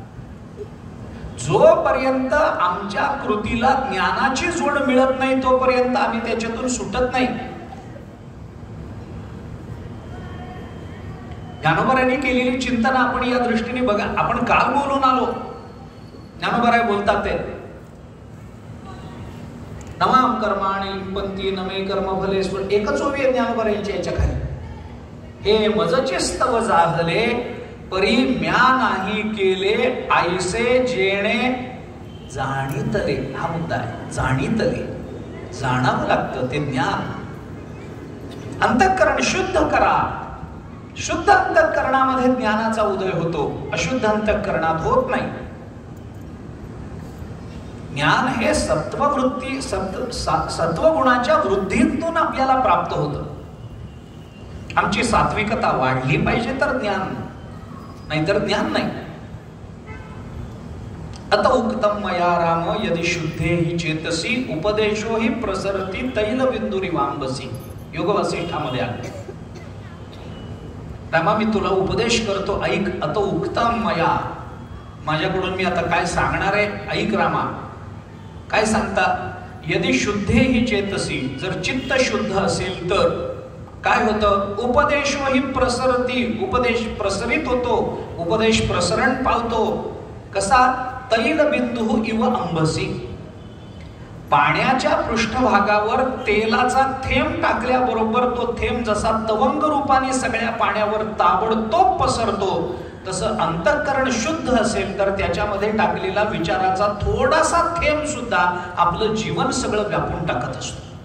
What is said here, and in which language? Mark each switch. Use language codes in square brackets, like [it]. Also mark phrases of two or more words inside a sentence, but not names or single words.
[mr] जोपर्यंत आमच्या कृतीला ज्ञानाची जोड मिळत नाही तोपर्यंत आम्ही त्याच्यातून सुटत नाही. ज्ञानोबरायांनी केलेली चिंतन आपण या दृष्टीने बघा. आपण काल बोलून आलो, ज्ञानोबराय बोलतात ते, [sa] नमाम कर्माणि लिप्पन्ति नमे कर्मफलेश्वर. [mr] एकच ओवी आहे ज्ञानोबरायांच्या याच्या खाली, हे मजचे स्तव जाहले परी म्या नाही केले आईसे जेणे जाणीतले. हा मुद्दा आहे, जाणीतले. जाणावं लागतं ते ज्ञान. अंतःकरण शुद्ध करा. शुद्ध अंतःकरणामध्ये ज्ञानाचा उदय होतो, अशुद्ध अंतःकरणात होत नाही. ज्ञान हे सत्ववृत्ती, सत्वगुणाच्या वृद्धीतून आपल्याला प्राप्त होतं. आमची सात्विकता वाढली पाहिजे तर ज्ञान, नाहीतर ज्ञान नाही. [sa] अत उक्तम मया राम यदि शुद्धे हि चेतसी उपदेशो हि प्रसरती तैल बिंदुरिवांबसी. [mr] योग वसिष्ठामध्ये आहे, रामा मी तुला उपदेश करतो, ऐक. [sa] अत उक्तम मया, [mr] माझ्याकडून मी आता काय सांगणार आहे, ऐक रामा. काय सांगतात? [sa] यदि शुद्धे हि चेतसी, [mr] जर चित्त शुद्ध असेल तर काय होतं? [sa] उपदेशो हि प्रसरती, [mr] उपदेश प्रसरित होतो, उपदेश प्रसरण पावतो. [sa] कसा? तैल बिंदू इव अंबसी. [mr] पाण्याच्या पृष्ठभागावर तेलाचा थेंब टाकल्याबरोबर तो थेंब जसा तवंग रूपाने सगळ्या पाण्यावर ताबडतोब पसरतो, तसं अंतःकरण शुद्ध असेल तर त्याच्यामध्ये टाकलेला विचाराचा थोडासा थेंब सुद्धा आपलं जीवन सगळं व्यापून टाकत असतो.